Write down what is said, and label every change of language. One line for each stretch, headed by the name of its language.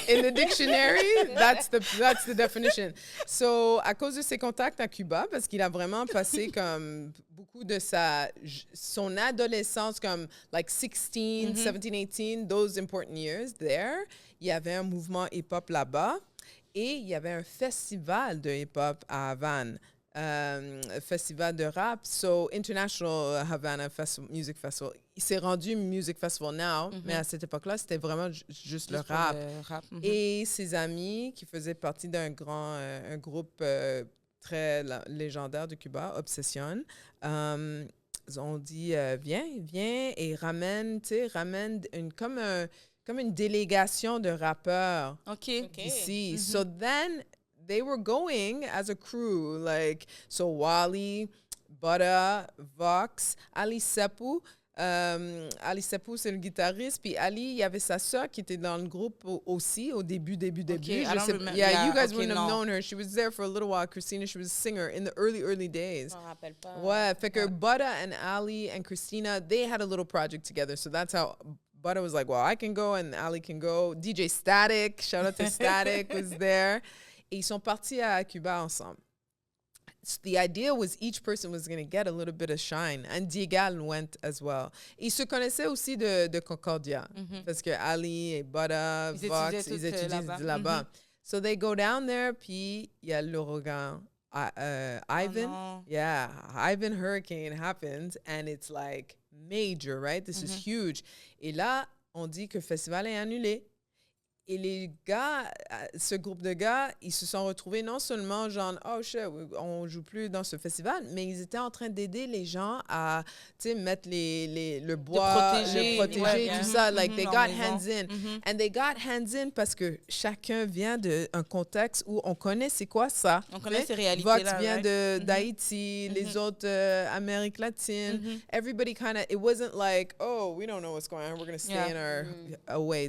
English: In the dictionary, that's the definition.
French: So, à cause de ses contacts à Cuba, parce qu'il a vraiment passé comme beaucoup de son adolescence, comme
English: like 16, 17, 18, those important years there,
French: il y avait un mouvement hip-hop là-bas et il y avait un festival de hip-hop à Havane. Festival de rap,
English: so International Havana Music Festival.
French: Il s'est rendu
English: Music Festival now,
French: mais à cette époque-là, c'était vraiment juste le rap. Et ses amis, qui faisaient partie d'un un groupe très légendaire de Cuba, Obsession, ils ont dit viens et ramène comme une délégation de rappeurs ici.
English: So then they were going as a crew, like, so Wally, Buddha, Vox, Ali Sepu.
French: Ali Sepu, c'est le guitariste. Puis Ali, il y avait sa sœur qui était dans le groupe aussi au début.
English: I don't remember. Yeah, you guys okay, wouldn't have no. known her. She was there for a little while. Christina, she was a singer in the early days.
French: Je m'en rappelle pas. Ouais, fait que
English: Buddha and Ali and Christina, they had a little project together. So that's how Buddha was like, well, I can go and Ali can go. DJ Static, shout out to Static, was there.
French: Et ils sont partis à Cuba ensemble.
English: So the idea was each person was going to get a little bit of shine. And Diegal went as well.
French: Ils se connaissaient aussi de Concordia. Parce que Ali et Buddha, Vox, ils étudient là-bas.
English: So they go down there,
French: puis il y a l'ouragan.
English: Ivan. no. Yeah, Ivan Hurricane happens, and it's like major, right? This is huge.
French: Et là, on dit que le festival est annulé. Et les gars, ce groupe de gars, ils se sont retrouvés non seulement genre,
English: oh shit,
French: on joue plus dans ce festival, mais ils étaient en train d'aider les gens à, tu sais, mettre le bois, le protéger, tout ça.
English: Like, they got hands in. And they got hands in
French: parce que chacun vient d'un contexte où on connaît c'est quoi ça. On connaît ces réalités Vox là, vient
English: right?
French: d'Haïti, les autres Amérique latine.
English: Everybody kind of, it wasn't like, oh, we don't know what's going on, we're going to stay in our away.